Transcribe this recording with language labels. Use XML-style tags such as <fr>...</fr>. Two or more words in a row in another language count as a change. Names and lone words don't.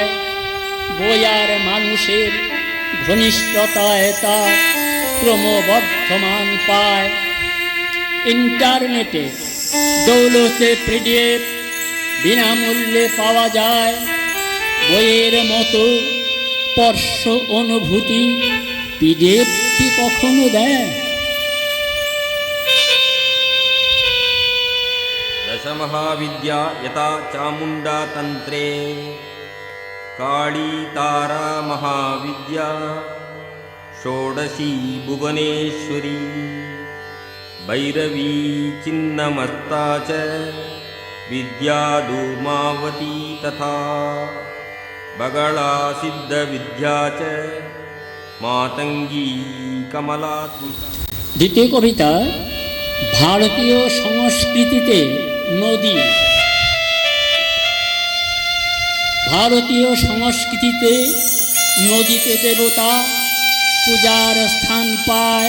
<bn>বই আর মানুষের ঘনিষ্ঠতায় তা ক্রমবর্ধমান পায়। ইন্টারনেটে দৌলতে পিডিএফ বিনামূল্যে পাওয়া যায়। বইয়ের মতো স্পর্শ অনুভূতি পিডিএফ কি কখনো দেয়?</bn> <sa>दशमहाविद्या यथा चामुण्डा तन्त्रे काली तारा महाविद्या षोडशी भुवनेश्वरी भैरवी चिन्नमस्ता च विद्या धूमावती तथा बगला सिद्धविद्या च मातंगी कमला।</sa> <bn>দ্বিতীয় কবিতা ভারতীয় সংস্কৃতিতে নদী। ভারতীয় সংস্কৃতিতে নদীতে দেবতা পূজার স্থান পায়।</bn>